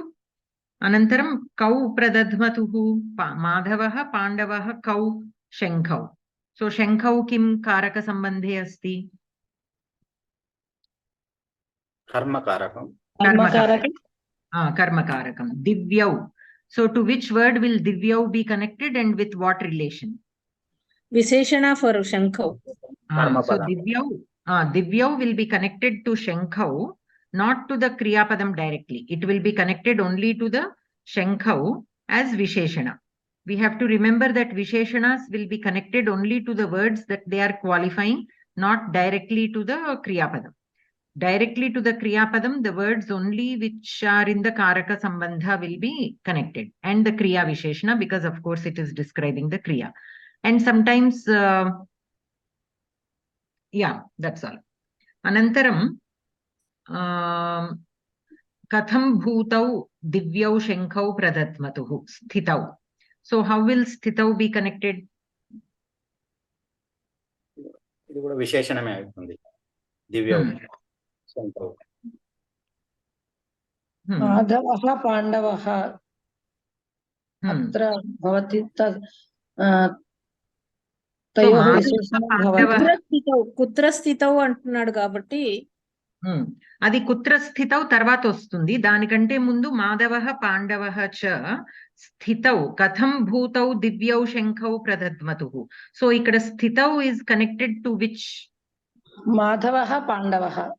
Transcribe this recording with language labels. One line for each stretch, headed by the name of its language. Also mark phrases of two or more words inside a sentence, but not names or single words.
Sanskrit: Anantaram kau pradadmatuhu. Madhavaha pandavaha kau shenkau. So shenkau kim karaka sambandhe asti? Karmakarakam. Karmakarakam. Divyau.
English: So to which word will divyau be connected and with what relation? Visheshana for Shankau. So divyau will be connected to Shankau, not to the Kriyapadam directly. It will be connected only to the Shankau as Visheshana. We have to remember that Visheshanas will be connected only to the words that they are qualifying, not directly to the Kriyapadam. Directly to the Kriyapadam, the words only which are in the
Sanskrit: Karaka Sambandha
English: will be connected, and the
Sanskrit: Kriya Visheshana,
English: because of course it is describing the Kriya. And sometimes, yeah, that's all.
Sanskrit: Anantaram, katham bhutau divyau shenkau pradadmatuhu sthitau.
English: So how will sthitau be connected?
Telugu: ఇది కూడా విశేషణమే అవుతుంది.
Sanskrit: దివ్యౌ శంకౌ. माधवः पाण्डवः अत्र भवति तयोः विशेषणं भवति. కుత్ర స్థితౌ
Telugu: అంటున్నాడు కాబట్టి అది
Sanskrit: కుత్ర స్థితౌ
Telugu: తర్వాత వస్తుంది. దానికంటే ముందు
Sanskrit: మాధవః పాండవః చ స్థితౌ కథం భూతౌ దివ్యౌ శంఖౌ ప్రదద్మతుః.
English: సో ఇక్కడ స్థితౌ is connected to which?
Sanskrit: మాధవः పాండవः.